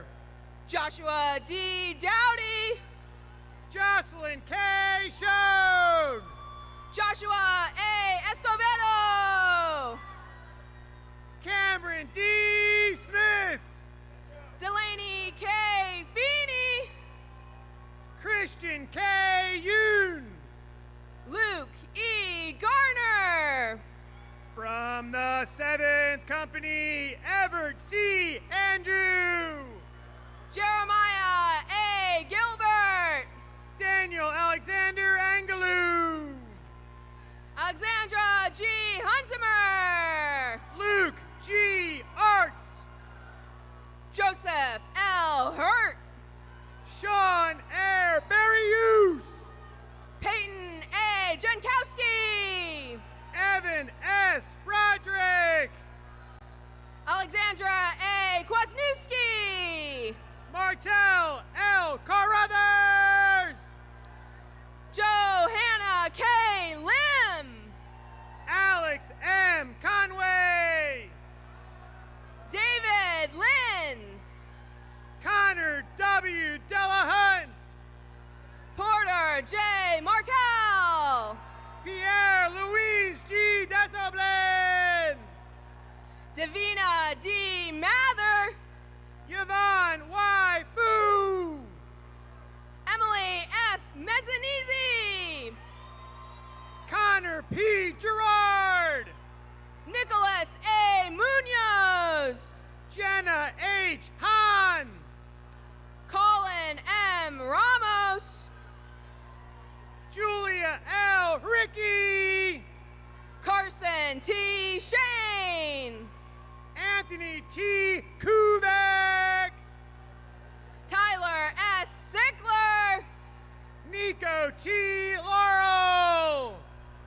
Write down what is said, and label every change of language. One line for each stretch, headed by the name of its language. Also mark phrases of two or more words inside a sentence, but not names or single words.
English: Joshua D. Dowdy. Jocelyn K. Schoen. Joshua A. Escobedo. Cameron D. Smith. Delaney K. Feeney. Christian K. Yoon. Luke E. Garner. From the 7th Company, Everett C. Andrew. Jeremiah A. Gilbert. Daniel Alexander Angelou. Alexandra G. Huntimer. Luke G. Arts. Joseph L. Hurt. Sean Air Berrius. Peyton A. Jankowski. Evan S. Broderick. Alexandra A. Kwasniewski. Martel L. Carruthers. Johanna K. Lim. Alex M. Conway. David Lynn. Connor W. Delahunt. Porter J. Markel. Pierre Louise G. Desoblin. Davina D. Mather. Yvonne Y. Fu. Emily F. Mezzanisi. Connor P. Gerard. Nicholas A. Munoz. Jenna H. Hahn. Colin M. Ramos. Julia L. Ricky. Carson T. Shane. Anthony T. Kuvek. Tyler S. Sickler. Nico T. Laurel.